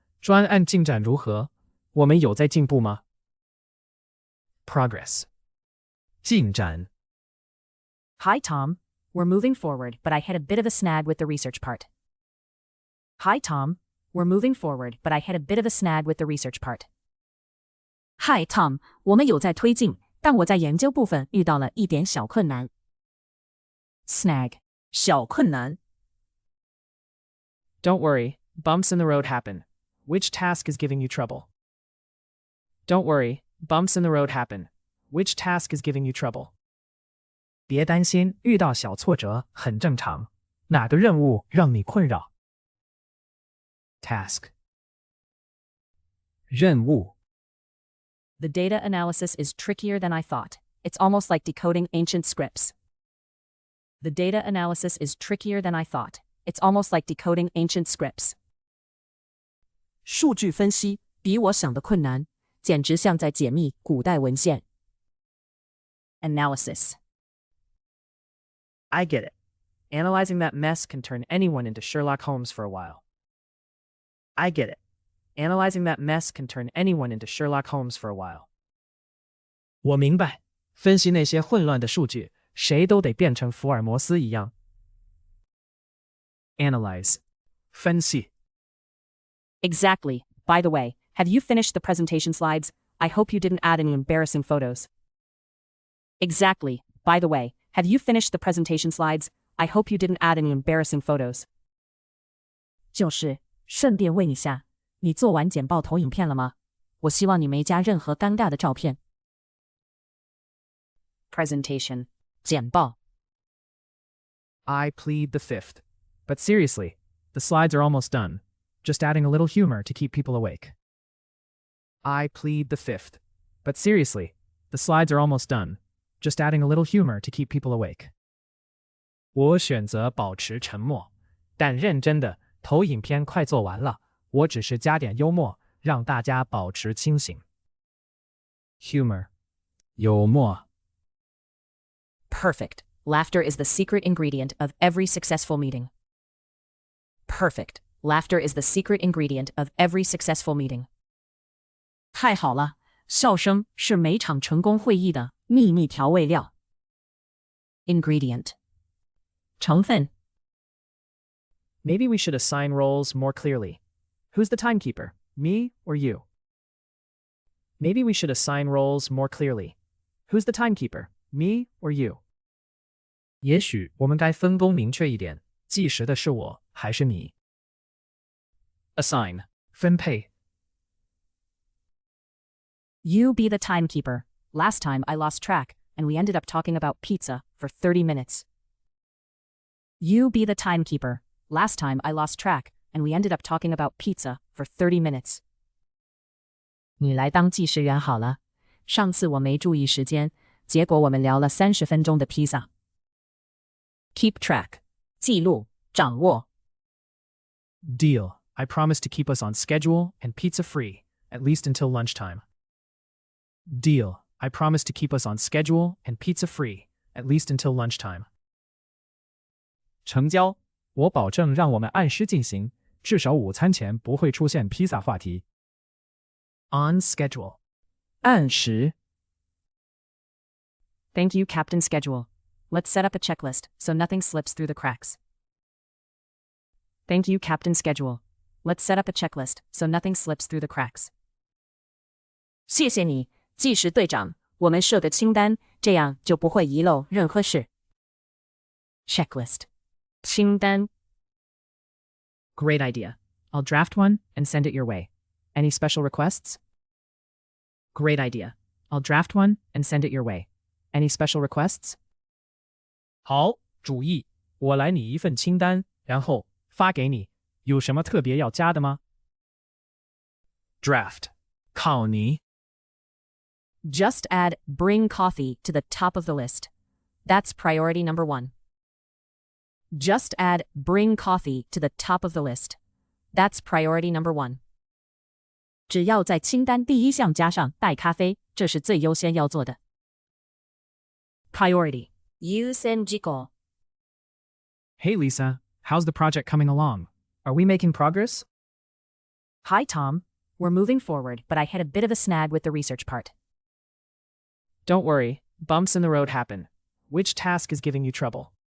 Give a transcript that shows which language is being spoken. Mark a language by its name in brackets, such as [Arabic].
[Chinese] 专案进展如何？我们有在进步吗？Progress. 进展。 [English] Hi Tom, we're moving forward, but I had a bit of a snag with the research part. Hi Tom, we're moving forward, but I had a bit of a snag with the research part. [Chinese] Hi Tom, 我们有在推进，但我在研究部分遇到了一点小困难。 Snag. 小困难。 [English] Don't worry, bumps in the road happen. Which task is giving you trouble? Don't worry, bumps in the road happen. Which task is giving you trouble? [Chinese] 别担心，遇到小挫折很正常。哪个任务让你困扰？Task. 任务。 [English] The data analysis is trickier than I thought. It's almost like decoding ancient scripts. The data analysis is trickier than I thought. It's almost like decoding ancient scripts. [Chinese] 数据分析比我想的困难，简直像在解密古代文献。 [English] Analysis. I get it. Analyzing that mess can turn anyone into Sherlock Holmes for a while. I get it. Analyzing that mess can turn anyone into Sherlock Holmes for a while. [Chinese] 我明白，分析那些混乱的数据，谁都得变成福尔摩斯一样。 Analyze. 分析。 [English] Exactly. By the way, have you finished the presentation slides? I hope you didn't add any embarrassing photos. Exactly. By the way, have you finished the presentation slides? I hope you didn't add any embarrassing photos. [Chinese] 就是，顺便问一下，你做完简报投影片了吗？我希望你没加任何尴尬的照片。 Presentation. 简报。 [English] I plead the fifth. But seriously, the slides are almost done. Just adding a little humor to keep people awake. I plead the fifth. But seriously, the slides are almost done. Just adding a little humor to keep people awake. [Chinese] 我选择保持沉默，但认真的，投影片快做完了，我只是加点幽默，让大家保持清醒。 Humor. 幽默。 [English] Perfect. Laughter is the secret ingredient of every successful meeting. Perfect. Laughter is the secret ingredient of every successful meeting. [Chinese] 太好了，笑声是每场成功会议的秘密调味料。 Ingredient. 成分。 [English] Maybe we should assign roles more clearly. Who's the timekeeper, me or you? Maybe we should assign roles more clearly. Who's the timekeeper, me or you? [Chinese] 也许我们该分工明确一点，计时的是我还是你？ Assign. 分配。 [English] You be the timekeeper. Last time I lost track, and we ended up talking about pizza for 30 minutes. You be the timekeeper. Last time I lost track, and we ended up talking about pizza for 30 minutes. [Chinese] 你来当计时员好了。上次我没注意时间，结果我们聊了30分钟的披萨。 Keep track. 记录，掌握。 [English] Deal. I promise to keep us on schedule and pizza free, at least until lunchtime. Deal. I promise to keep us on schedule and pizza free, at least until lunchtime. [Chinese] 成交，我保证让我们按时进行，至少午餐前不会出现披萨话题。 [English] On schedule. [Chinese] 按时。 [English] Thank you, Captain Schedule. Let's set up a checklist so nothing slips through the cracks. Thank you, Captain Schedule. Let's set up a checklist so nothing slips through the cracks. [Chinese] 谢谢你，计时队长。我们设个清单，这样就不会遗漏任何事。 Checklist. 清单。 [English] Great idea. I'll draft one and send it your way. Any special requests? Great idea. I'll draft one and send it your way. Any special requests? [Chinese] 好主意，我来拟一份清单，然后发给你。有什么特别要加的吗？ [English] Draft. [Chinese] 考你。 [English] Just add bring coffee to the top of the list. That's priority number 1. Just add bring coffee to the top of the list. That's priority number 1. [Chinese] 只要在清单第一项加上带咖啡，这是最优先要做的。 Priority. 優先事項。 [English] Hey Lisa, how's the project coming along? Are we making progress? Hi, Tom. We're moving forward, but I hit a bit of a snag with the research part. Don't worry, bumps in the road happen. Which task is giving you trouble?